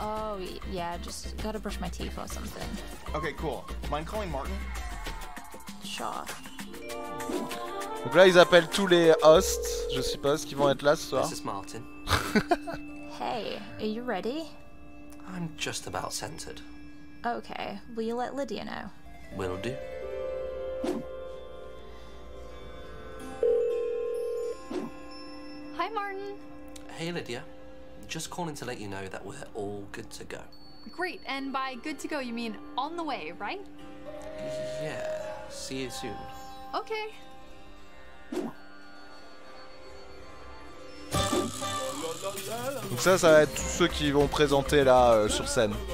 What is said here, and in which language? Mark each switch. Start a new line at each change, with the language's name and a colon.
English: Oh yeah, just gotta brush my teeth or something. Okay, cool. Mind calling Martin? Sure.
French: Donc là ils appellent tous les hosts, je suppose, qui vont être là ce soir.
English: This is Martin. Hey, are you ready? I'm just about centered. Okay, will you let Lydia know? Will do. Hi, Martin. Hey Lydia, just calling to let you know that we're all good to go. Great, and by good to go you mean on the way, right? Yeah, see you soon. Okay.
French: Donc ça va être tous ceux qui vont présenter là sur scène.